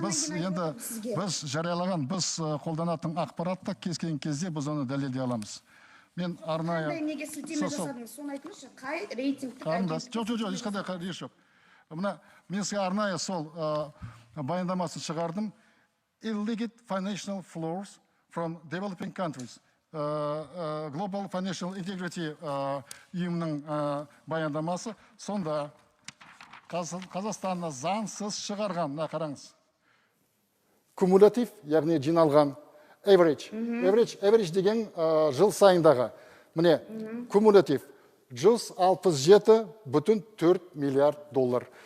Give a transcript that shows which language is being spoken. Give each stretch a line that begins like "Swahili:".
Kazakh: Біз жариялаған, біз қолданатын ақпаратты кез келген кезде біз оны дәлелдей аламыз. Мен арнайы... Неге сілтеме жасадыңыз? Соны айтыңызшы, қай рейтингтік агенттік? Жоқ, ешқандай еш жоқ. Мен сізге арнайы сол баяндамасын шығардым.
English: Illicit financial flows from developing countries.
Kazakh: Global Financial Integrity ұйымның баяндамасы. Сонда Қазақстанна заңсыз шығарған, қараңыз. Кумулятив, яғни жиналған. Average деген жыл сайындағы. Міне, кумулятив 167,4 миллиард доллар.